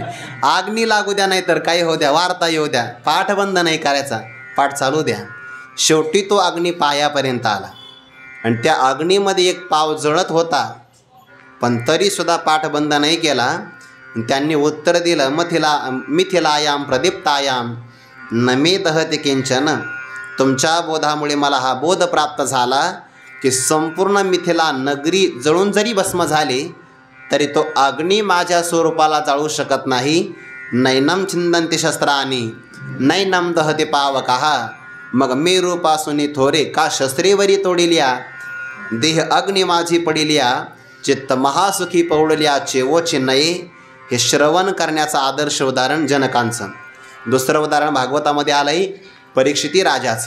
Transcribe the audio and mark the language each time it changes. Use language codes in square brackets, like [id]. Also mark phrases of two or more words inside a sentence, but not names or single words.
[mr] अग्नी लागू द्या, नाही तर काही होऊ द्या, वार्ता येऊ द्या, पाठ बंद नाही करायचा, पाठ चालू द्या. शेवटी तो अग्नी पायापर्यंत आला आणि त्या अग्नीमध्ये एक पाव जळत होता, पण तरीसुद्धा पाठ बंद नाही केला. त्यांनी उत्तर दिलं, [sa] मिथिलायाम प्रदीप्तायाम न मे दहते किंचन. [mr] तुमच्या बोधामुळे मला हा बोध प्राप्त झाला की संपूर्ण मिथिला नगरी जळून जरी भस्म झाली तरी तो अग्नी माझ्या स्वरूपाला जाळू शकत नाही. [sa] नैनम छिंदंती शस्त्रानी नैनम दहते पावकहा. [mr] मग मी रूपासुनी थोरे का शस्त्रेवरी तोडिल्या. देह अग्नी माझी पडिल्या, चित्त महासुखी पौडल्या चेवोचे नये. हे श्रवण करण्याचं आदर्श उदाहरण जनकांचं. दुसरं उदाहरण भागवतामध्ये आलंय परीक्षिती राजाचं.